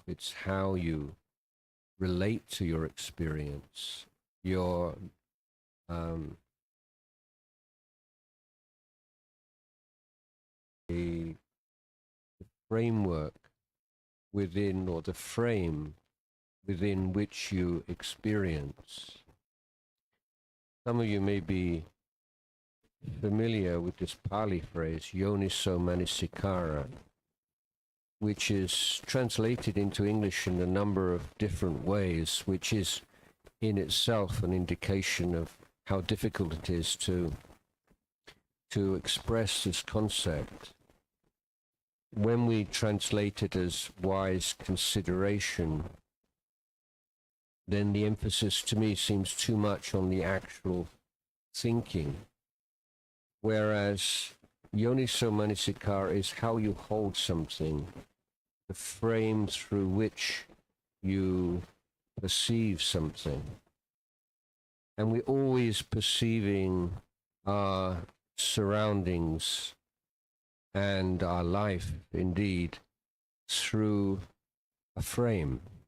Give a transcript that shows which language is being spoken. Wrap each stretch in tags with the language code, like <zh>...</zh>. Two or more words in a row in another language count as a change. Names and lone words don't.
<en>It's how you relate to your experience, your the framework within, or the frame within which you experience. Some of you may be familiar with this Pali phrase,</en> <pi>yoniso manasikara,</pi> <en>which is translated into English in a number of different ways, which is in itself an indication of how difficult it is to express this concept. When we translate it as wise consideration, then the emphasis to me seems too much on the actual thinking, whereas</en> <pi>yoniso manasikara</pi> <en>is how you hold something, the frame through which you perceive something. And we're always perceiving our surroundings and our life, indeed, through a frame.</en>